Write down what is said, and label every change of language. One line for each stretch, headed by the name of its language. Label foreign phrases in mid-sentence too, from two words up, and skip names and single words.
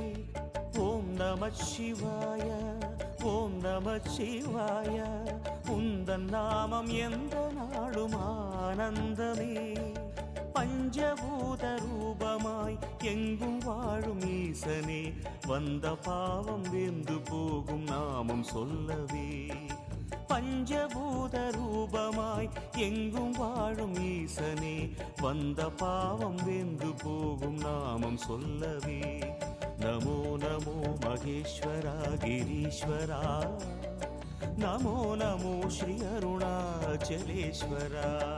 Sanskrit: ओम नमः शिवाय ओम नमः शिवाय
Tamil: உந்தன் நாமம் எந்த நாளும் ஆனந்தமே பஞ்சபூத ரூபமாய் எங்கும் வாழும் ஈசனே வந்த பாவம் வெந்து போகும் நாமம் சொல்லவே எங்கும் வாழும் ஈசனே வந்த பாவம் வெந்து போகும் நாமம் சொல்லவே நமோ நமோ மகேஸ்வரா கிரீஸ்வரா நமோ நமோ ஸ்ரீ அருணாச்சலேஸ்வரா